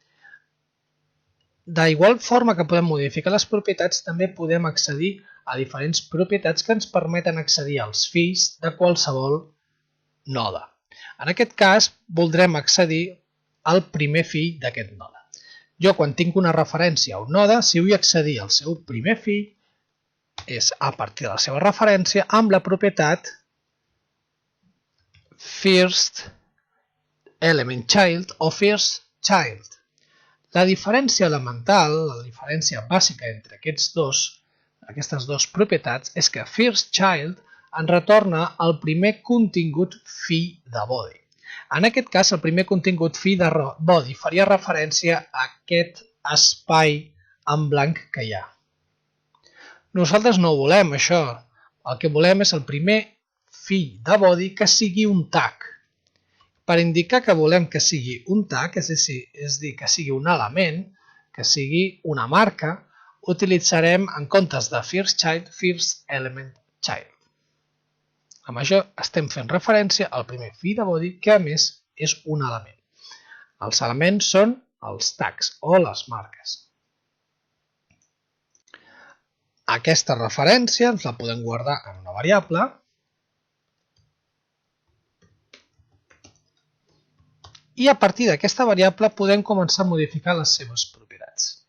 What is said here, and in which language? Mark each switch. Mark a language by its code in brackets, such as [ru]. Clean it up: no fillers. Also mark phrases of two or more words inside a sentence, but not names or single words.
[ca] D'igual forma que podem modificar les propietats, també podem accedir a diferents propietats que ens permeten accedir als fills de qualsevol node. En aquest cas, voldrem accedir al primer fill d'aquest node. Jo, quan tinc una referència a un node, si vull accedir al seu primer fill, és a partir de la seva referència amb la propietat [en] first element child [ca] o [en] first child. [ca] La diferència elemental, la diferència bàsica entre aquestes dues propietats és que [en] first child [ca] ens retorna el primer contingut fill de body. En aquest cas, el primer contingut fill de body faria referència a aquest espai en blanc que hi ha. Nosaltres no volem això. El que volem és el primer fill de body que sigui un tag. Per indicar que volem que sigui un tag, és a dir, que sigui un element, que sigui una marca, utilitzarem en comptes de [en] first child, first element child. [ca] Amb això estem fent referència al primer fill de body, que a més és un element. Els elements són els tags o les marques. Aquesta referència ens la podem guardar en una variable i a partir d'aquesta variable podem començar a modificar les seves propietats.